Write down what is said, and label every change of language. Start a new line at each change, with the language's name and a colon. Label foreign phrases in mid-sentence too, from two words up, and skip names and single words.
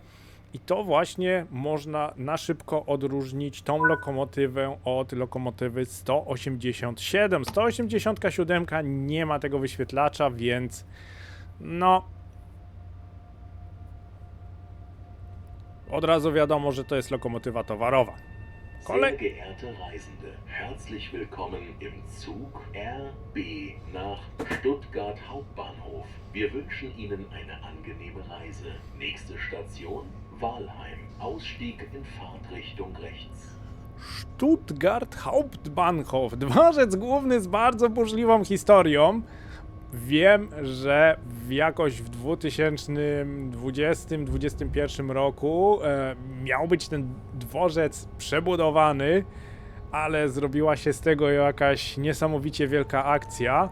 Polish: I to właśnie można na szybko odróżnić tą lokomotywę od lokomotywy 187. 187 nie ma tego wyświetlacza, więc no od razu wiadomo, że to jest lokomotywa towarowa.
German: Sehr geehrte Reisende, herzlich willkommen im Zug RB nach Stuttgart Hauptbahnhof. Wir wünschen Ihnen eine angenehme Reise. Nächste Station Walheim. Ausstieg in Fahrtrichtung rechts. Stuttgart Hauptbahnhof.
Polish: Dworzec główny z bardzo burzliwą historią. Wiem, że jakoś w 2020-2021 roku miał być ten dworzec przebudowany, ale zrobiła się z tego jakaś niesamowicie wielka akcja.